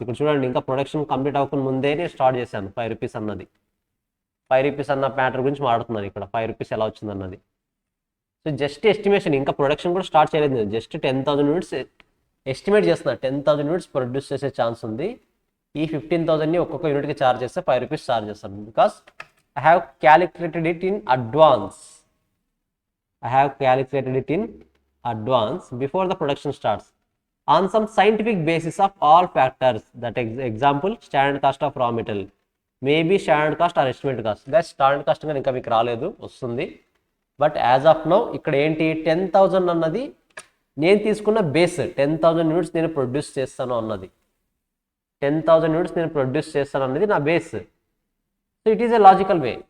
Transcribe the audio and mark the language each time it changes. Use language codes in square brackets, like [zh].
[te] ఇక్కడ చూడండి, ఇంకా ప్రొడక్షన్ కంప్లీట్ అవ్వకుండా ముందే నేను స్టార్ట్ చేశాను 5 రూపీస్ అన్నది. 5 రూపీస్ అన్న మ్యాటర్ గురించి మాట్లాడుతున్నాను ఇక్కడ. 5 రూపీస్ ఎలా వచ్చింది అన్నది. సో జస్ట్ ఎస్టిమేషన్, ఇంకా ప్రొడక్షన్ కూడా స్టార్ట్ చేయలేదు నేను. జస్ట్ 10,000 యూనిట్స్ ఎస్టిమేట్ చేస్తున్నా. 10,000 యూనిట్స్ ప్రొడ్యూస్ చేసే ఛాన్స్ ఉంది. ఈ 15,000ని ఒక్కొక్క యూనిట్కి ఛార్జ్ చేస్తే 5 రూపీస్ ఛార్జ్ చేస్తాను. [en] Because I have calculated it in advance. I have calculated it in advance before the production starts on some scientific basis of all factors. That example, standard cost of raw material, maybe standard cost or estimated cost. [te] Guys, standard cost ఇంకా మీకు రాలేదు, వస్తుంది. But as of now ఇక్కడ ఏంటి, 10,000 అన్నది నేను తీసుకున్న base. 10,000 units నేను ప్రొడ్యూస్ చేస్తాను అన్నది. 10,000 యూనిట్స్ నేను ప్రొడ్యూస్ చేస్తాను అన్నది నా base. [en] So it is a logical way.